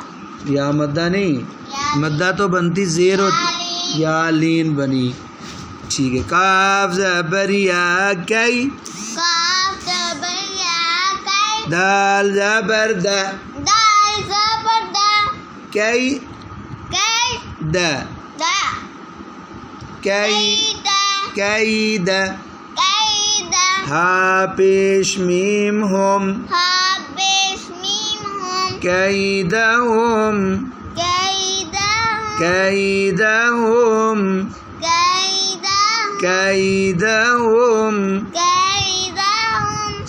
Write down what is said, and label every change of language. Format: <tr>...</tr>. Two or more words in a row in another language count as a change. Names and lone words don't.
<ur>یا مدہ نہیں، مدہ تو بنتی زیر ہوتی، یا لین بنی. ٹھیک ہے. کاف زبر یا کئی، کاف زبر یا، کئی، دال زبر دا، دال زبر دا، کئی کئی، دا، دا، کئی، دا، کئی دا. کئی دا، ہا پیش میم ہم، ہا پیش میم ہم، کیدہم، کیدہم، کیدہم، کیدہم، کیدہم. کیدہم.</ur>